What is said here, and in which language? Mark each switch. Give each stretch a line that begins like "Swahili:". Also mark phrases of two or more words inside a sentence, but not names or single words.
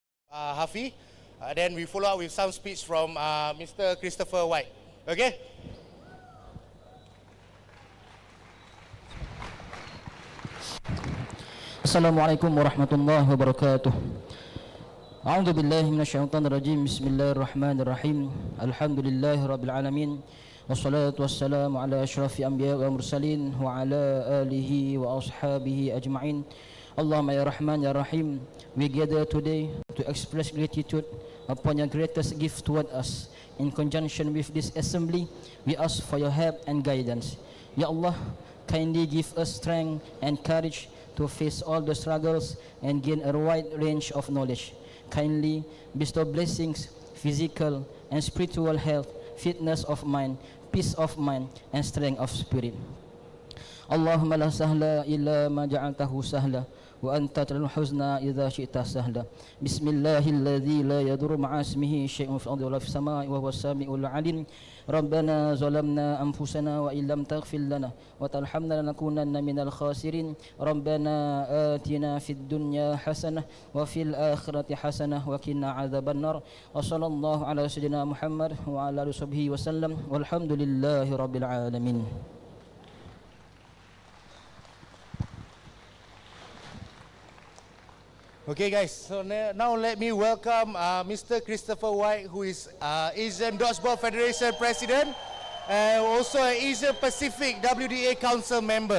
English: Hafi. Then we follow up with some speech from Mr. Christopher White. Okay?
Arabic: السلام عليكم ورحمة الله وبركاته. أعوذ بالله من الشيطان الرجيم. بسم الله الرحمن الرحيم. الحمد لله رب العالمين. والصلاة والسلام على أشرف الأنبياء والمرسلين وعلى آله وأصحابه أجمعين. اللهم يا رحمن يا رحيم.
English: We gather today to express gratitude upon your greatest gift toward us. In conjunction with this assembly, we ask for your help and guidance.
Arabic: يا الله,
English: kindly give us strength and courage to face all the struggles and gain a wide range of knowledge. Kindly bestow blessings, physical and spiritual health, fitness of mind, peace of mind, and strength of spirit.
Arabic: اللهم لا سهل إلا ما جعلته سهلا وأنت تجعل الحزن إذا شئت سهلا. بسم الله الذي لا يضر مع اسمه شيء في الأرض ولا في السماء وهو السميع العليم. ربنا ظلمنا أنفسنا وإن لم تغفر لنا وترحمنا لنكونن من الخاسرين. ربنا آتنا في الدنيا حسنة وفي الآخرة حسنة وقنا عذاب النار. وصلى الله على سيدنا محمد وعلى آله وصحبه وسلم. والحمد لله رب العالمين.
English: Okay, guys, so now let me welcome Mr. Christopher White, who is Asian Dodgeball Federation President and also an Asia Pacific WDA Council member.